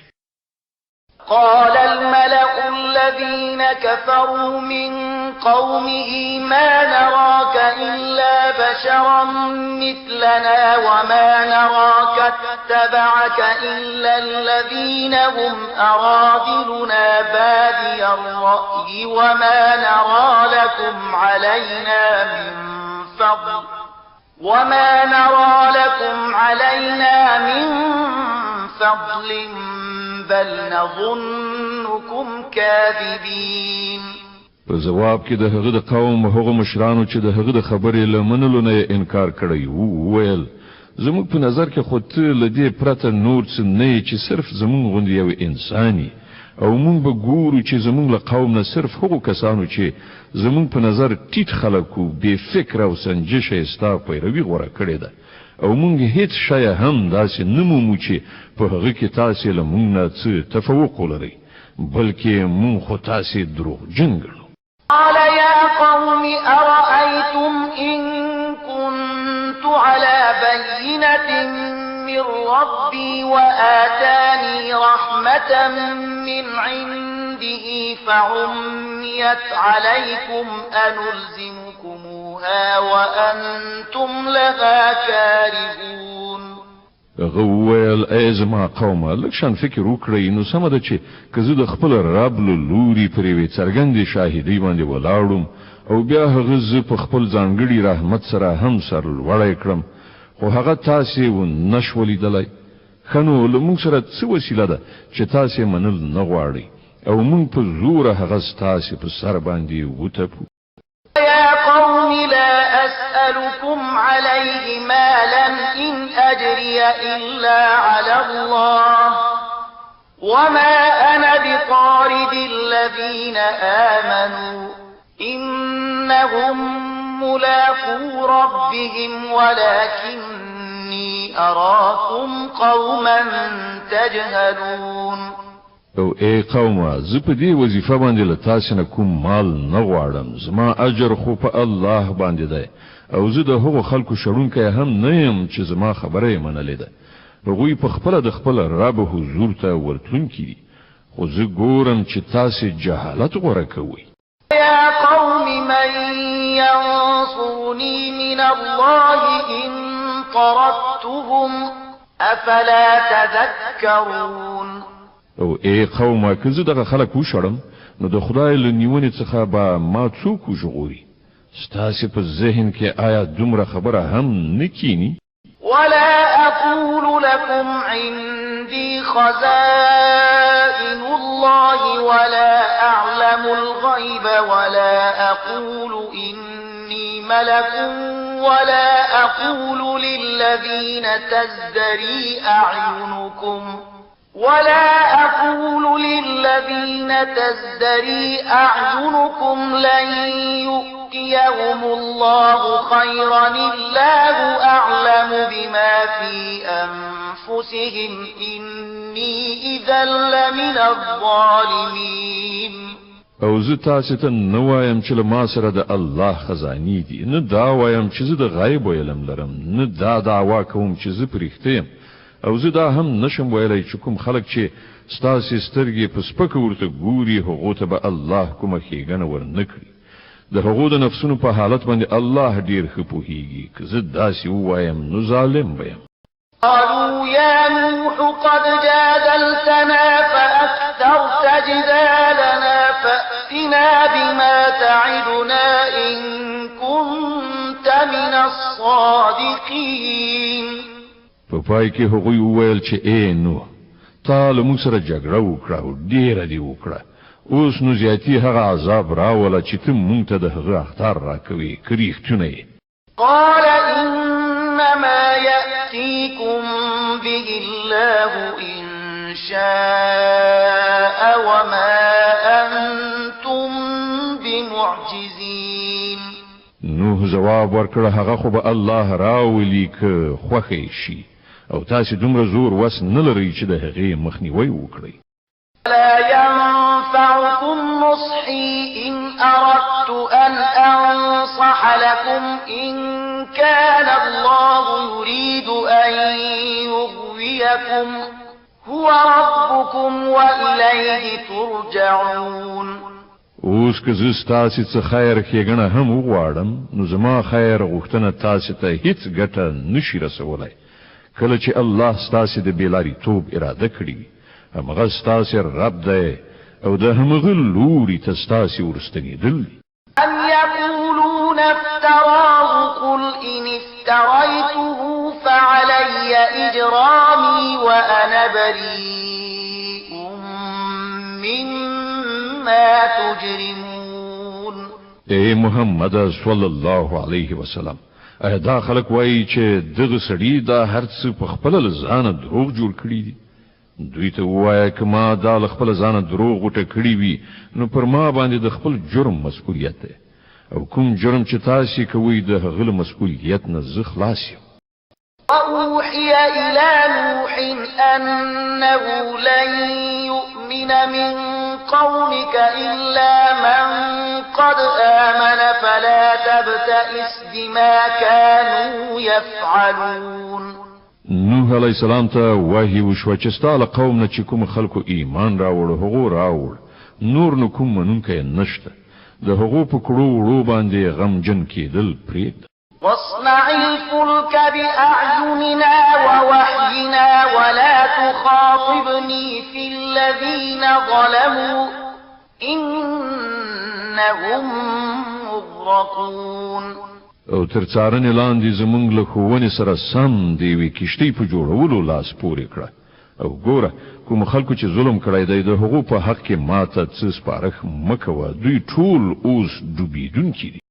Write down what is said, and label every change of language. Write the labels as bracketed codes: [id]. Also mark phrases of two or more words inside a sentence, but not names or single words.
[ar] قال الملأ الذين كفروا من قومه ما نراك إلا بشرا مثلنا وما نراك اتبعك إلا الذين هم أراذلنا بادي الرأي وما نرى لكم علينا من فضل بل نظنكم كاذبين. [ps] په جواب کې د هغه د قوم هغه مشرانو چې د هغه د خبرې له منلو نه انکار کړی وو ویل زموږ په نظر کې خو ته له دې پرته نور څه نه چې صرف زموږ غوندې یو انساني او موږ به ګورو چې زموږ له قوم نه صرف هغو کسانو چې زموږ په نظر ټیټ خلک وو بې فکره او سنجشه یې ستا پیروي غوره کړې ده او موږ هیڅ شی هم داسې نه مومو چې په هغه کې تاسې له موږ نه څه تفوق ولرئ بلکې موږ خو تاسې دروغجن ګڼو. [ar] قال يا قوم أرأيتم إن كنت على بينة من ربي وآتاني رحمة من عنده فعميت عليكم أنلزمكموها وأنتم لها كارهون. [ps] غویل ای زما قومه لکشان فکر وکړئ نو سمه ده چې که زه د خپل رب له لوري پر یوې څرګندې شاهدۍ باندې ولاړم او بیا هغه زه په خپل ځانګړي رحمت سره هم سرلوړی کړم خو هغه تاسې ونه شوه لیدلی ښه نو له موږ سره څه وسیله ده چې تاسې منل نه غواړئ او موږ په زوره هغه ستاسې په سر باندې وتپو. [ar] يا قوم لا أسألكم عليه مالا إن أجري إلا على الله وما أنا بطارد الذين آمنوا إنهم ملاقو ربهم ولكني أراكم قوما تجهلون. [ps] او ای قومه زه په دې وظیفه باندې له تاسې نه کوم مال نه غواړم زما اجر خو په الله باندې دی او زه د هغو خلکو شړونکی هم نه یم چې زما خبره یې منلې ده هغوی په خپله د خپل رب حضور ته ورتلونکي دي خو زه ګورم چې تاسې جهالت غوره کوئ. [ar] يا قوم من ينصرني من الله إن طردتهم أفلا تذكرون. [ps] او ای قومه که زه دغه خلک وشړم نو د خدای له نیونې څخه به ما څوک وژغوري ستاسې په ذهن کې آیا دومره خبره هم نه کینی؟ [ar] ولا أقول لكم عندي خزائن الله ولا أعلم الغيب ولا أقول إني ملك ولا أقول للذين تزدري أعينكم لن يؤتيهم الله خيرا الله أعلم بما في أنفسهم إني إذا لمن الظالمين. [ps] او زه تاسې ته نه وایم چې له ما سره د الله خزانې دي نه دا وایم چې زه د غیب علم لرم نه دا دعوا کوم چې زه پرېښته یم او زه دا هم نشم ویلی چې کوم خلک چې ستاسې سترګې په سپکه ورته ګوري هغو ته به الله کومه ښېګڼه ورنه کړي د هغو د نفسونو په حالت باندې الله ډېر ښه پوهېږي که زه داسې ووایم نو ظالم به یم. [ar] قالوا يا نوح قد جادلتنا فأكثرت جدالنا فأتنا بما تعدنا إن كنت من الصادقين. [ps] په پای کې هغوی وویل چې اے نو تا له موږ سره جګړه وکړه او ډېره دې وکړه اوس نو زیاتی هغه عذاب راوله چې ته مونږ ته د هغه اختار راکوي که رښتونه یې [ar] قال إنما يأتيكم به الله إن شاء وما أنتم بمعجزين [ps] نوح جواب ورکړه هغه خو به الله راولي که خوښی شي او تاسو دومره زور وس نه لرئ چې د هغې مخنیوی وکړئ [ar] لا ينفعكم نصحي إن أردت أن أنصح لكم إن كان الله يريد أن يغويكم هو ربكم وإليه ترجعون [ps] اوس که زه ستاسې څه خیر ښېګڼه هم وغواړم نو زما خیر غوښتنه تاسې ته هیڅ ګټه نشي رسولی کله چې الله ستاسې د بېلاریتوب اراده کړي وي همغه ستاسې رب دی او د همغه لوري ته ستاسې ورستنېدل دي [ar] أم يقولون افتراه قل إن افتريته فعلي إجرامي وأنا بريء مما تجرمون [ps] اے محمد [ar] صلی الله علیه وسلم [ps] دا خلک وایي چې دغه سړي دا هر څه په خپل ځانه دروغ جوړ کړي دي دوی ته ووایه که ما دا له خپل ځانه دروغ غوټه کړي وي نو پر ما باندې د خپل جرم مسؤلیت دی او کوم جرم چې تاسې کوئ د هغه له مسؤلیت نه زه خلاص یم [ar] وأوحي إلى نوح أنه لن يؤمن من قومك إلا من قد آمن فلا تبتئس بما كانوا يفعلون [ps] نوح [ar] علیہ السلام [ps] ته وحی وشوه چې ستا له قوم نه چې کوم خلکو ایمان راوړ هغو راوړ نور نو کوم منونکی نشته د هغو په کړو وړو باندې غمجن کېدل پرېږده [ar] واصنع الفلك بأعيننا ووحينا ولا تخاطبني في الذين ظلموا إنهم مغرقون [ps] او تر څارنې لاندې زمونږ له ښوونې سره سم د یوې کښتۍ په جوړولو لاس پورې کړه او ګوره کوم خلکو چې ظلم کړی دی د هغو په حق کې ماته څه سپارښ مه کوه دوی ټول اوس ډوبېدونکي دي